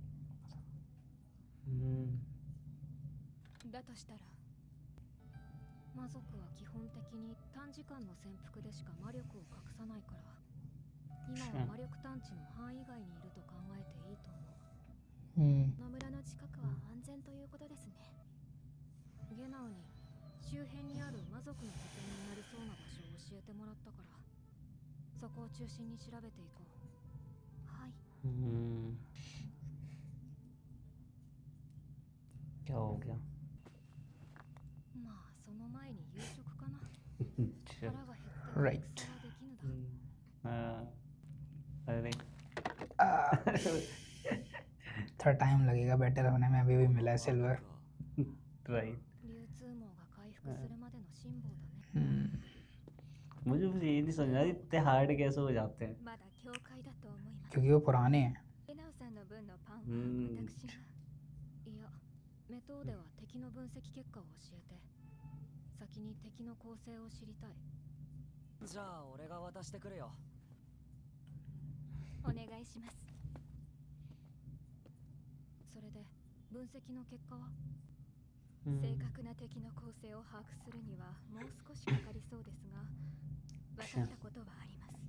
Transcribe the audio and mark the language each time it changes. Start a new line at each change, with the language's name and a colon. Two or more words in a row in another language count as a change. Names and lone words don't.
Japanese: だとしたら魔族は基本的に短時間の潜伏でしか魔力を隠さないから、今は魔力探知の範囲外にいると考えていいと思う。この村の近くは安全ということですね。ゲナウに周辺にある魔族の拠点になりそうな場所を教教えてもらったからそこを中心に調べていこう。はい。
Hindi: क्या हो गया?
Japanese: まあその前に夕食かな。
Hindi: अच्छा
Japanese: 腹が減って Right. 戦はできぬだ。
Hindi: हाँ, अरे थोड़ा टाइम लगेगा बेटर होने में, अभी भी मिला है सिल्वर। राइट।
Japanese: 流通網が回復するまでの辛抱だね。
Hindi: मुझे बस ये नहीं समझ आ रहा इतने हार्ड कैसे हो जाते हैं।
Japanese: まだ境界だと思います。
Hindi: क्योंकि वो पुराने हैं।
Japanese: エナウさんの分のパンはうん私が。いや、メトーデは敵の分析結果を教えて。先に敵の構成を知りたい。じゃあ俺が渡してくるよ。お願いします。それで分析の結果は、正確な敵の構成を把握するにはもう少しかかりそうですが、分かったことはあります。